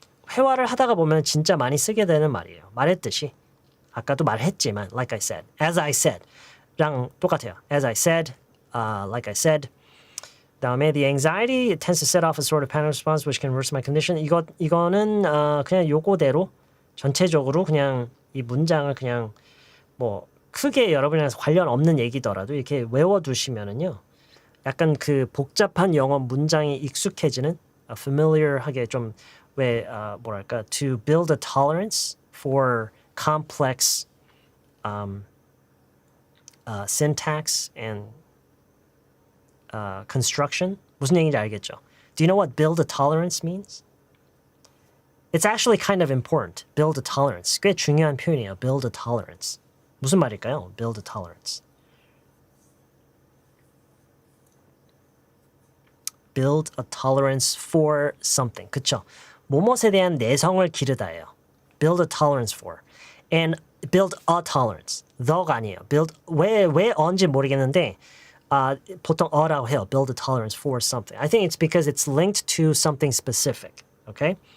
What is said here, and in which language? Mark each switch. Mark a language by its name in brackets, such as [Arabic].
[Korean] 회화를 하다가 보면 진짜 많이 쓰게 되는 말이에요. 말했듯이. 아까도 말했지만 like I said, as I said 랑 똑같아요. [English] As I said, like I said. [Korean] 다음에 [English] the anxiety tends to set off a sort of panic response which can worsen my condition. [Korean] 이거는 그냥 요거대로 전체적으로 그냥 이 문장을 그냥 뭐 크게 여러분이랑 관련 없는 얘기더라도 이렇게 외워두시면은요. 약간 그 복잡한 영어 문장이 익숙해지는 familiar하게 좀 왜 뭐랄까 [English] to build a tolerance for complex syntax and construction. [Korean] 무슨 얘기인지 알겠죠? [English] Do you know what build a tolerance means? It's actually kind of important. Build a tolerance. [Korean] 꽤 중요한 표현이에요. [English] Build a tolerance. [Korean] 무슨 말일까요? [English] Build a tolerance. Build a tolerance for something. [Korean] 그쵸? 뭐뭇에 대한 내성을 기르다예요. [English] Build a tolerance for. And build a tolerance. the가 아니에요. [Korean] Build 왜 언제 모르겠는데 보통 a라고 해요. [English] Build a tolerance for something. I think it's because it's linked to something specific. Okay?